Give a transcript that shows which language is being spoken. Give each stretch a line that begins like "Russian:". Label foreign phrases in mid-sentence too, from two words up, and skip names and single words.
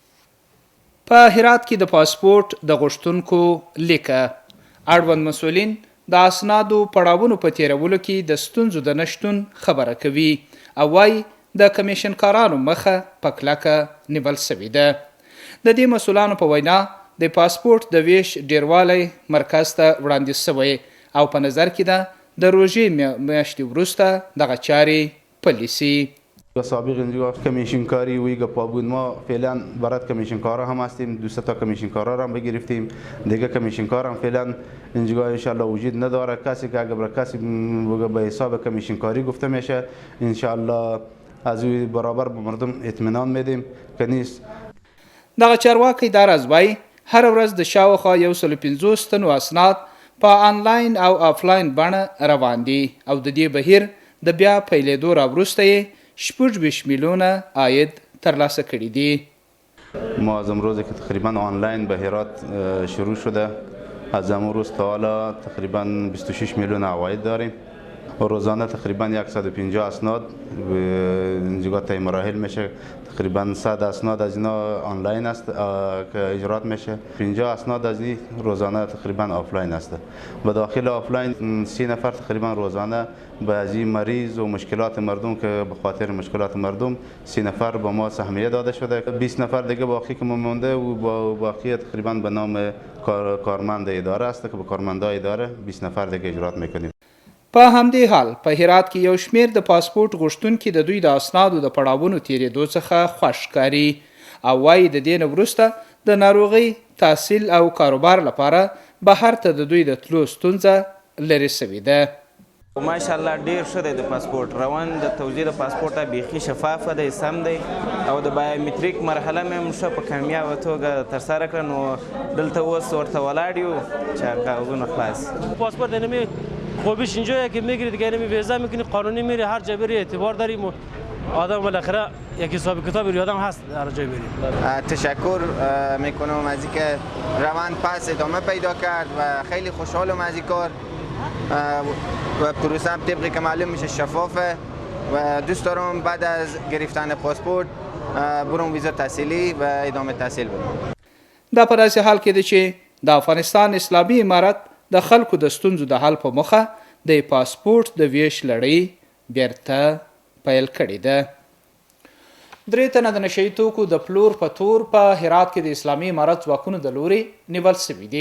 Pashto: په هرات کې د پاسپورت د غوښتونکو لیکه اړوند مسؤلین د اسنادو پړاوونو په تیرولو کې د ستونزو د نشتون خبره کوي او وایي د کمیشنکارانو مخه په کلکه نیول سوې ده. د دې مسؤلانو په وینا د پاسپورت د ویش ډیروالی مرکز ته وړاندیز شوی او په نظر کې ده د روژې میاشتې وروسته دغه چارې پلی سي.
Persian: سابق اینجا کمیشنکاری و گپا بود. ما فعلا برات کمیشنکارا هم هستیم، 200 تا کمیشنکارا هم بگرفتیم دیگه. کمیشنکار هم فعلا اینجا
Arabic: ان شاء الله
Persian: وجود نداره. کسی که اگر کسی به حساب کمیشنکاری گفته میشه
Arabic: ان شاء الله
Persian: از او برابر به مردم اطمینان میدیم که نیست.
Pashto: دغه چارواکي دا راز وایي هر ورځ د شاوخوا 150 تنو اسناد په آنلاین او آفلاین بڼه روان دي او د دې بهیر د بیا پیلېدو راوروسته یې 26 میلیونه عاید ترلاسه کړي دي.
Persian: ما از امروز که تقریبا آنلاین به هرات شروع شده از امروز تا حالا تقریبا 26 میلیون عواید داریم و روزانه تقریبا 150 اسناد اینجا طی مراحل میشه. تقریبا 100 اسناد از اینا آنلاین است که اجرات میشه. 50 اسناد از این روزانه تقریبا آفلاین است. به داخل آفلاین 30 نفر تقریبا روزانه به از این مریض و مشکلات مردم که به خاطر مشکلات مردم 30 نفر به ما سهمیه داده شده. 20 نفر دیگه باقی که مونده و باقی تقریبا به نام کارمند اداره است که به کارمندای اداره 20 نفر دیگه اجرات میکنیم.
Pashto: په همدې حال په هرات کې یو شمېر د پاسپورت غوښتونکي د دوی د اسنادو د پړاوونو تیرېدو څخه خوښ ښکاري او وایي د دې نه وروسته د ناروغۍ تحصیل او کاروبار لپاره بهر ته د دوی د تلو ستونزه لرې سوې ده. ماشاءالله ډیر ښه دی د پاسپورت روان. د توزیع د پاسپورت بیخي شفافه دی، سم دی او د بایومتریک مرحله مې هم ښه په کامیابه توګه ترسره کړه. نو دلته اوس ورته ولاړ یو چې کاغذونه خلاص.
Persian: پاسپورت اینمی خوبیش اینجایه که میگیری دیگه اینمی ویزا میکنی قانونی میری هر جا بری اعتبار داریم و آدم بالاخره یک حساب کتاب آدم هست هر جا بری. تشکر میکنم از اینکه روند پس ادامه پیدا کرد و خیلی خوشحالم از این کار و پروسه هم طبقی که معلوم میشه شفافه و دوست دارم بعد از گرفتن پاسپورت برم ویزا تحصیلی و ادامه تحصیل برم.
Pashto: دا په داسې حال کې دی چې د افغانستان اسلامي امارت د خلکو د ستونزو د حل په موخه د پاسپورت د ویش لړۍ بیرته پیل کړې ده. 3 تنه د نشهیي توکو د پلور په تور په هرات کې د اسلامي امارت ځواکونو د لوري نیول سوي دي.